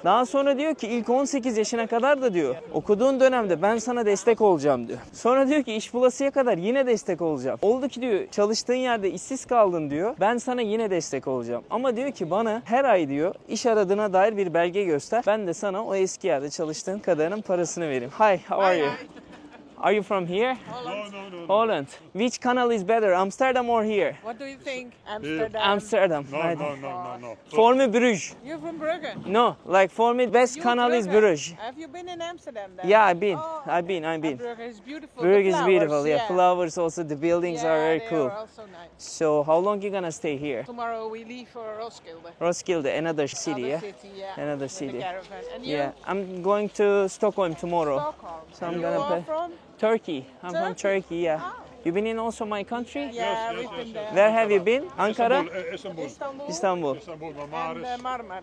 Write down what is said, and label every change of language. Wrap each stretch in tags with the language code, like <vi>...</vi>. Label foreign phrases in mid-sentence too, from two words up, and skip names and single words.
<tr>Daha sonra diyor ki ilk 18 yaşına kadar da diyor okuduğun dönemde ben sana destek olacağım diyor. Sonra diyor ki iş bulasıya kadar yine destek olacağım. Oldu ki diyor çalıştığın yerde işsiz kaldın diyor. Ben sana yine destek olacağım. Ama diyor ki bana her ay diyor iş aradığına dair bir belge göster. Ben de sana o eski yerde çalıştığın kadarının parasını vereyim.</tr> <en>Hi, how are you? Are you from here? No. Holland. Which canal is better, Amsterdam or here? What do you think? Amsterdam. Amsterdam. No. For me, Bruges. You're from Brugge? No, like for me, best canal is Bruges. Have you been in Amsterdam then? Yeah, I've been. Oh, I've been. Brugge is beautiful. Brugge The is flowers, beautiful. Yeah, flowers also. The buildings are very they cool. are also nice. So, how long you gonna stay here? Tomorrow we leave for Roskilde. Roskilde, another city, yeah? City, yeah. Another With city. the caravan. And you? Yeah, I'm going to Stockholm tomorrow. Stockholm. So I'm You gonna are pay. from? Turkey. I'm from Turkey? Turkey, yeah. Oh. You been in also my country? Yeah, we've been there. Where have you been? Ankara? Istanbul. Istanbul. And Marmaris.</en>